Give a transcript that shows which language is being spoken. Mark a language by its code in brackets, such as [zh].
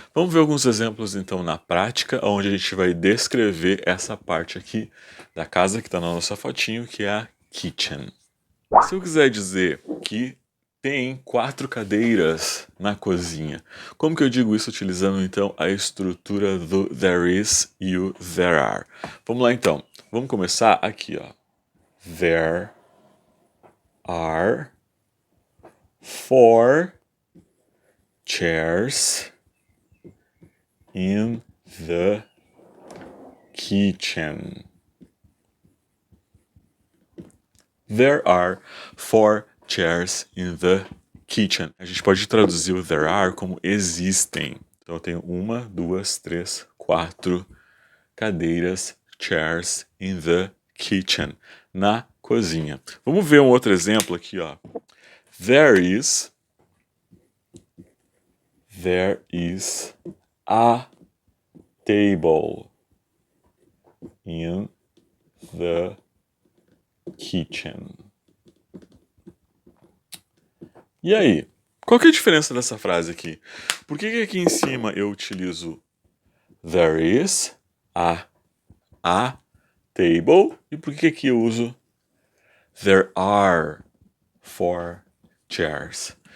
[pt] Vamos ver alguns exemplos então na prática, onde a gente vai descrever essa parte aqui da casa que está na nossa fotinho, que é a kitchen. Se eu quiser dizer que tem 4 cadeiras na cozinha, como que eu digo isso utilizando então a estrutura do there is e o there are? Vamos lá então, vamos começar aqui, ó. [en] There are 4 chairs in the kitchen. There are 4 chairs in the kitchen. [pt] A gente pode traduzir o there are como existem. Então eu tenho 1, 2, 3, 4 cadeiras, [en] chairs in the kitchen, [pt] na cozinha. Vamos ver um outro exemplo aqui, ó. [en] There is a table in the kitchen. [pt] E aí? Qual que é a diferença dessa frase aqui? Por que aqui em cima eu utilizo [en] there is a table [pt] e por que aqui eu uso [en] there are 4 chairs?